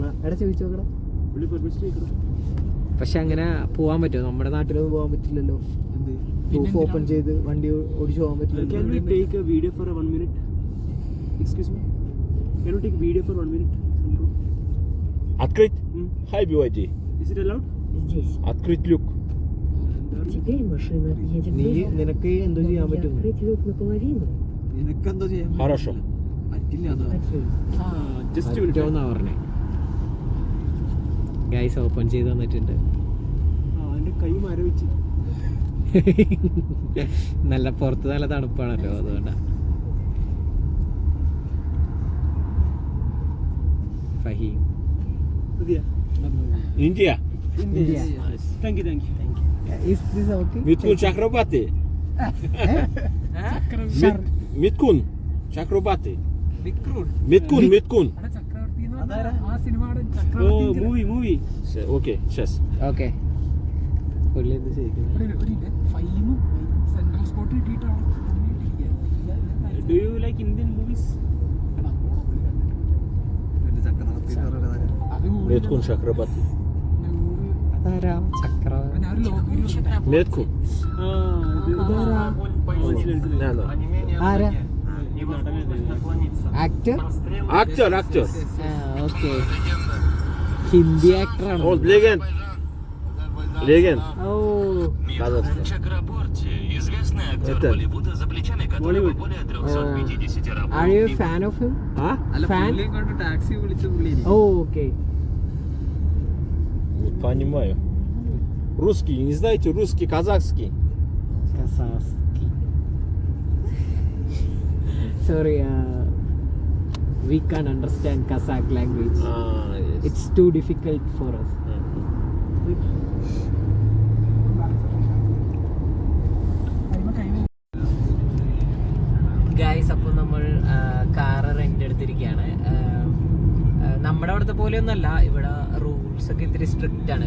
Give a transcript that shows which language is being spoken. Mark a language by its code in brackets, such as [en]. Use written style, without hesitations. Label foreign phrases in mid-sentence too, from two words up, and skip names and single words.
[ml] എടാ ചോദിച്ചു നോക്കണം. പക്ഷെ അങ്ങനെ പോകാൻ പറ്റുമോ? നമ്മുടെ നാട്ടിലൊന്നും പോകാൻ പറ്റില്ലല്ലോ. [en] roof open [ml] ചെയ്ത് വണ്ടി ഓടിച്ചു പോകാൻ പറ്റില്ല. [ru] Открыть? [en] Hi, BYD. Is it allowed? [ru] Здесь. Открыть люк. Теперь машина едет [ml] നീ [ru] быстро. [ml] നിനക്ക് എന്തോ ചെയ്യാൻ [ru] Могу я [ml] പറ്റും? [ru] открыть люк наполовину? Хорошо. Окей. [en] Just a minute. [ml] പറ്റുമെന്നാ പറഞ്ഞേ. [en] guys open [ml] ചെയ്ത് തന്നിട്ടുണ്ട്. എൻ്റെ കൈ മരവിച്ച്. നല്ല പുറത്ത് നല്ല തണുപ്പാണല്ലോ, അതുകൊണ്ടാ. ഫഹീം [ru] Индия. [en] Thank you. Is this okay? [ru] Миткун Чакрабати. Миткун Чакрабati. Миткун. [ml] ചക്രവർത്തി എന്ന് പറഞ്ഞാൽ ആ സിനിമയുടെ [en] Oh, [ml] ചക്രവർത്തി. [en] movie. [ru] Окей, сейчас. [ml] ഓക്കെ. പുള്ളി എന്ത് ചെയ്യിക്കുന്നത്? ഒരു ഫൈമും സെൻട്രൽ സ്പോട്ട് കിട്ടിയിട്ടാണ് [en] Do you like Indian movies? [ru] Миткун Чакрабати. [ml] അതാരാ ചക്രവർത്തി? ഞാനൊരു ലോകം [ru] Миткун. [ml] ആരാ? ആക്ടർ? [ru] Актер. [ml] ഓക്കെ. ഹിന്ദി ആക്ടറാണ്. [ru] Он легенд. ഓ Казахстан. Это. [en] are you fan of him? А? [ml] ഫാൻ? ടാക്സി വിളിച്ച പുള്ളി ഓ ഓക്കെ. [ru] Не понимаю. Русский, не знаете русский, казахский? [en] Kazakhstan. Sorry, we can't understand Kazakh language. Yes. It's too difficult for us. [ml] ഗൈസ്, അപ്പോൾ നമ്മൾ [en] car rent [ml] എടുത്തിരിക്കുകയാണ്. നമ്മുടെ അവിടുത്തെ പോലെയൊന്നുമല്ല, ഇവിടെ റൂൾസ് ഒക്കെ ഇത്തിരി സ്ട്രിക്റ്റ് ആണ്.